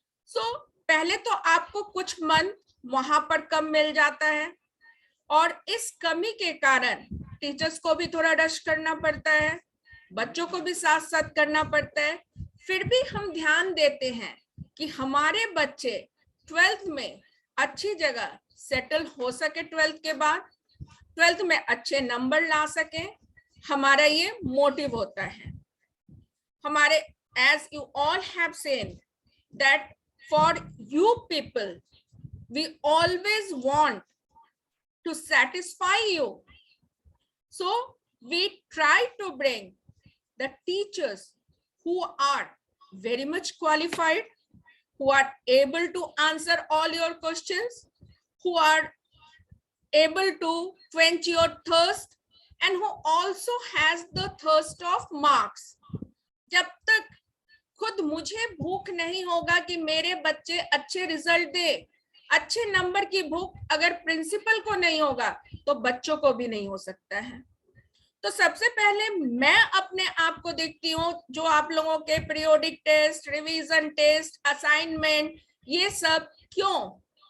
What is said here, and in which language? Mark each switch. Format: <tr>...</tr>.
<hi>सो पहले तो आपको कुछ मंथ वहां पर कम मिल जाता है और इस कमी के कारण टीचर्स को भी थोड़ा रश करना पड़ता है, बच्चों को भी साथ साथ करना पड़ता है. फिर भी हम ध्यान देते हैं कि हमारे बच्चे 12th में अच्छी जगह सेटल हो सके, 12th के बाद 12th में अच्छे नंबर ला सके. हमारा ये मोटिव होता है. हमारे,</hi> <en>as you all have seen that for you people we always want to satisfy you. So we try to bring the teachers who are very much qualified, who are able to answer all your questions, who are able to quench your thirst, and who also has the thirst of marks.</en> <hi>जब तक खुद मुझे भूख नहीं होगा कि मेरे बच्चे अच्छे रिजल्ट दे, अच्छे नंबर की भूख अगर प्रिंसिपल को नहीं होगा तो बच्चों को भी नहीं हो सकता है. तो सबसे पहले मैं अपने आप को देखती हूँ, जो आप लोगों के periodic test, revision test, assignment, ये सब क्यों?</hi>